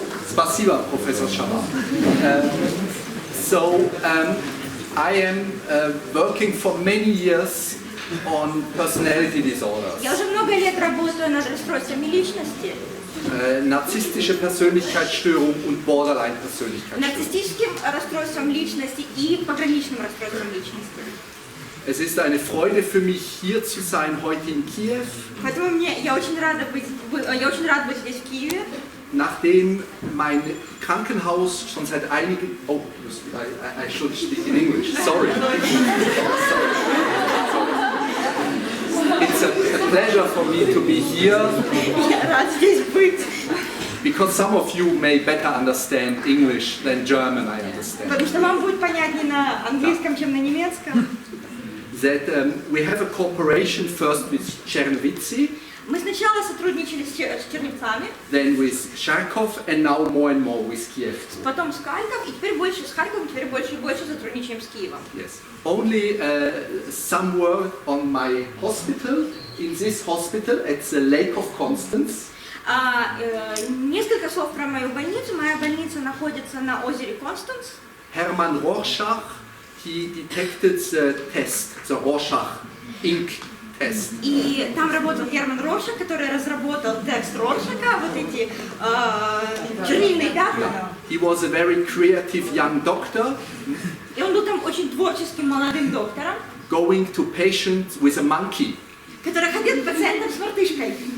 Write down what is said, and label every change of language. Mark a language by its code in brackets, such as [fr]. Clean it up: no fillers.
[ru] Спасибо, Professor Chaban. [en] I am working for many years on personality disorders. [ru] Я уже много лет работаю над расстройствами личности. [de] Narzisstische Persönlichkeitsstörung und Borderline-Persönlichkeitsstörung. [ru] Нарциссическим расстройством личности и пограничным расстройством личности. [de] Es ist eine Freude für mich, hier zu sein, heute in Kiew. [ru] Поэтому я очень рад быть здесь, в Киеве. [de] Nachdem mein Krankenhaus schon seit einigen... [en] Oh, I should speak in English, sorry. It's a pleasure for me to be here. [ru] Я рад здесь быть. [en] Because some of you may better understand English than German, I understand. [ru] Потому что вам будет понятнее на английском, чем на немецком. [en] That we have a cooperation first with Czernowitzy. [ru] Мы сначала сотрудничали с Чернівцами, [en] then with Charkov, and now more and more with Kiev. [ru] потом с Харьковом, и теперь больше с Харьковом, теперь больше и больше сотрудничаем с Киевом. [en] Yes. Only some word on my hospital. In this hospital, it's the Lake of Constance. [ru] Несколько слов про мою больницу. Моя больница находится на озере Констанс. [en] Hermann Rorschach, he detected the test, the Rorschach ink test. [ru] И там работал Герман Роршах, который разработал тест Роршаха, вот эти чернильные пятна. [en] He was a very creative young doctor. [ru] И он был там очень творческим молодым доктором, [en] Going to patients with a monkey. [ru] который ходил к пациентам с мартышкой.